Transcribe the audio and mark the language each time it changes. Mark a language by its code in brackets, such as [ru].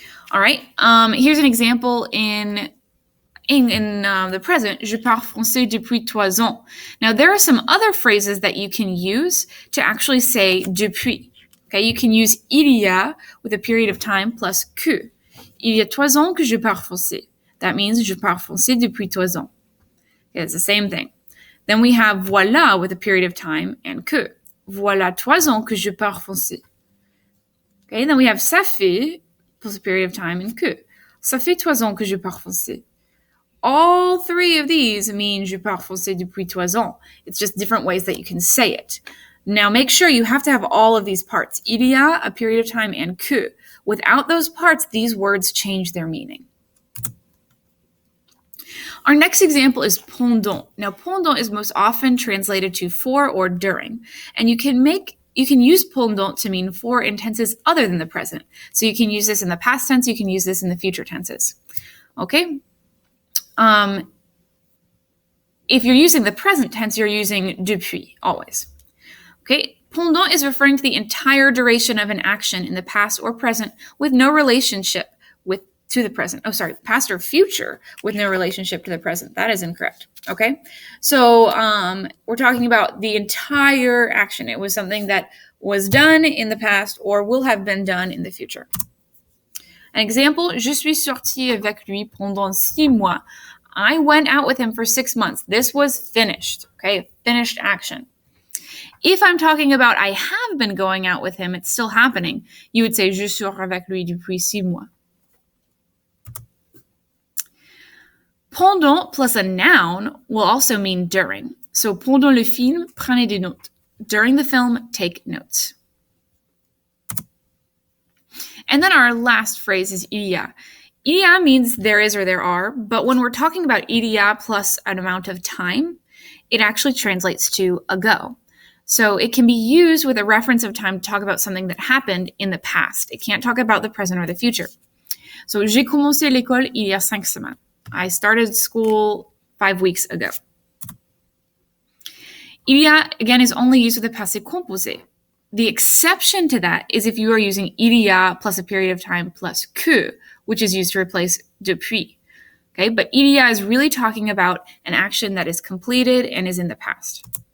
[en] All right, here's an example in the present, [fr] je parle français depuis 3 ans. [en] Now, there are some other phrases that you can use to actually say depuis. Okay, you can use il y a with a period of time plus que. [fr] Il y a 3 ans que je parle français. [en] That means [fr] je parle français depuis 3 ans. [en] Okay, it's the same thing. Then we have voilà with a period of time and que. [fr] Voilà 3 ans que je parle français. [en] Okay, then we have ça fait plus a period of time and que. [fr] Ça fait 3 ans que je parle français. [en] All 3 of these mean [fr] je parle français depuis 3 ans. [en] It's just different ways that you can say it. Now make sure you have to have all of these parts. Il y a, a period of time, and que. Without those parts, these words change their meaning. Our next example is pendant. Now, pendant is most often translated to for or during, and you can use pendant to mean for in tenses other than the present. So you can use this in the past tense, you can use this in the future tenses. Okay? If you're using the present tense, you're using depuis, always. Okay? Pendant is referring to the entire duration of an action in the past or present with no relationship to the present. Oh, sorry, past or future with no relationship to the present. That is incorrect. Okay? So we're talking about the entire action. It was something that was done in the past or will have been done in the future. An example, [fr] je suis sortie avec lui pendant 6 mois. [en] I went out with him for 6 months. This was finished. Okay? Finished action. If I'm talking about I have been going out with him, it's still happening, you would say [fr] je sors avec lui depuis 6 mois. [en] Pendant plus a noun will also mean during. [fr] So pendant le film, prenez des notes. [en] During the film, take notes. And then our last phrase is il y a. Il y a means there is or there are, but when we're talking about il y a plus an amount of time, it actually translates to ago. So it can be used with a reference of time to talk about something that happened in the past. It can't talk about the present or the future. [fr] So j'ai commencé l'école il y a 5 semaines. [en] I started school 5 weeks ago. Il y a, again, is only used with the passé composé. The exception to that is if you are using il y a plus a period of time plus que, which is used to replace depuis. Okay, but il y a is really talking about an action that is completed and is in the past.